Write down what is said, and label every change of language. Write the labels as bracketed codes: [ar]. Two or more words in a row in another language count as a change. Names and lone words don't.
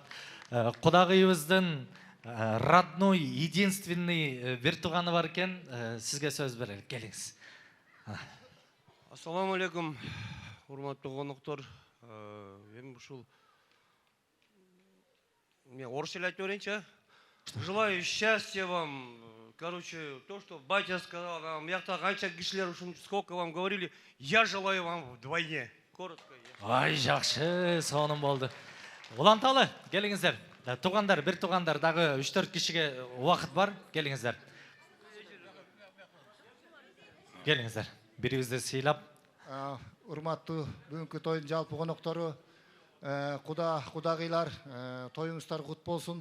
[ky] Кудагыйыбыздын [ru] родной, единственный [ky] бир тууганы бар экен. Сизге сөз берели. Келиңиз. Ассаламу алейкум, урматтуу коноктор. Эми ушул мен орысча айтып берейинчи. [ru] Желаю счастья вам. Короче, то, что батя сказал, нам [ky] якта канча кишилер ушун [ru] сколько вам говорили, я желаю вам вдвойне. Коротко. [ky] Ай, жакшы, сонун болду. Уланталы, келиңиздер. Туугандар, бир туугандар дагы 3-4 кишиге убакыт бар. Келиңиздер. Келиңиздер. Бирибизди сыйлап. Урматтуу бүгүнкү тойдун жалпы коноктору, Кудагыйлар, тоюңуздар кут болсун.